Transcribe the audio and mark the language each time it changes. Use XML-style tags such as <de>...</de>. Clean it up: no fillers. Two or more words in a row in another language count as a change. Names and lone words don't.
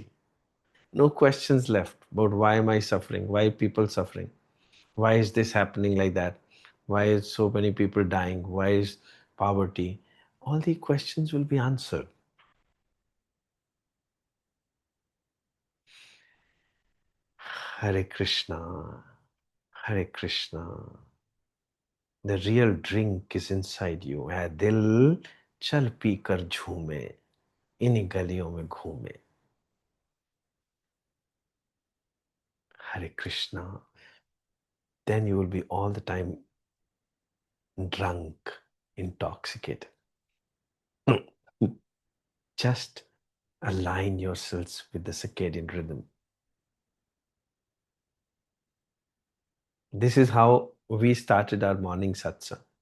<en>No questions left about why am I suffering, why people suffering, why is this happening like that, why is so many people dying, why is poverty. All the questions will be answered. Hare Krishna, Hare Krishna. The real drink is inside you.</en> <hi>है दिल चल पी कर झूमे इन्हीं गलियों में घूमे.</hi> <en>Hare Krishna. Then you will be all the time drunk, intoxicated. Just align yourselves with the circadian rhythm. This is how we started our morning satsang.</en>